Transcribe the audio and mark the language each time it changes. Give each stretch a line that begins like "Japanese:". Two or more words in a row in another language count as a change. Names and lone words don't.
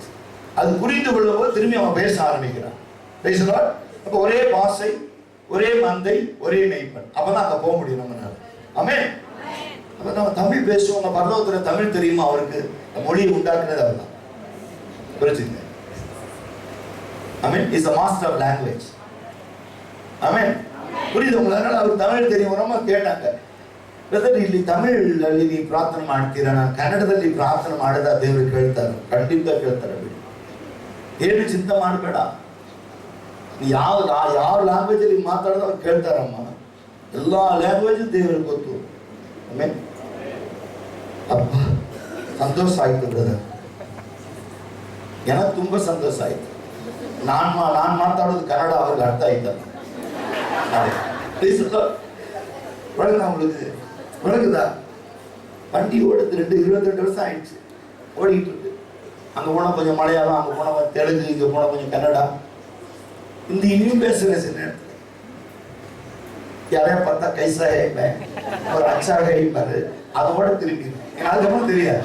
Tamil: அது புரிந்து கொள்ளும் போது திரும்பி அவன் பேச ஆரம்பிக்கிறான். பேசுவார். அப்போ ஒரே பாஷை, ஒரே மந்தை, ஒரே மெய்ப்பன். அப்பதான் அங்க போக முடியும் நம்மளால. ஆமென். அப்ப நம்ம தமிழ் பேசுவோம். நம்ம பரலோகத்துல தமிழ் தெரியுமா? அவருக்கு மொழியை உண்டாக்குறது அவர் தான். புரிஞ்சுங்க. ஆமென்.
English: is a master of language.
Tamil: ஆமென். புரியுது உங்களுக்கு? அதனால அவருக்கு தமிழ் தெரியும். ரொம்ப கேட்டாங்க,
Kannada: ಬ್ರದರ್ ಇಲ್ಲಿ ತಮಿಳಲ್ಲಿ ನೀವು ಪ್ರಾರ್ಥನೆ ಮಾಡ್ತೀರಾ, ನಾನು ಕನ್ನಡದಲ್ಲಿ ಪ್ರಾರ್ಥನೆ ಮಾಡಿದ ದೇವರು ಕೇಳ್ತಾರೆ. ಖಂಡಿತ ಕೇಳ್ತಾರೆ. ಬಿಡಿ, ಏನು ಚಿಂತೆ ಮಾಡಬೇಡ. ಯಾವ ಲ್ಯಾಂಗ್ವೇಜ್ ಅಲ್ಲಿ ಮಾತಾಡಿದ್ರೆ ಅವ್ರು ಕೇಳ್ತಾರಮ್ಮ. ಎಲ್ಲ ಲ್ಯಾಂಗ್ವೇಜ್ ದೇವರಿಗೆ ಗೊತ್ತು. ಆಮೇಲೆ ಅಪ್ಪ ಸಂತೋಷ ಆಯ್ತು ಬ್ರದರ್, எனக்கு ತುಂಬ ಸಂತೋಷ ಆಯ್ತು. ನಾನು ಮಾತಾಡೋದು ಕನ್ನಡ ಅವ್ರಿಗೆ ಅರ್ಥ ಆಯ್ತಲ್ಲ.
Tamil: உங்களுக்கு விளக்குதா? வண்டி ஓடுது 22 வருஷம் ஆயிடுச்சு, ஓடிட்டு இருக்கு. அங்கே போனால் கொஞ்சம் மலையாளம், அங்கே போனால் தெலுங்கு, இங்கே போனால் கொஞ்சம் கன்னடா, இந்த இனியும் பேசுகிறேன். சில நேரத்தில் யாரையா பார்த்தா கைசா கேட்பேன், ஒரு அச்சாக கேட்பாரு, அதோட திரும்பி அதுக்கப்புறம் தெரியாது.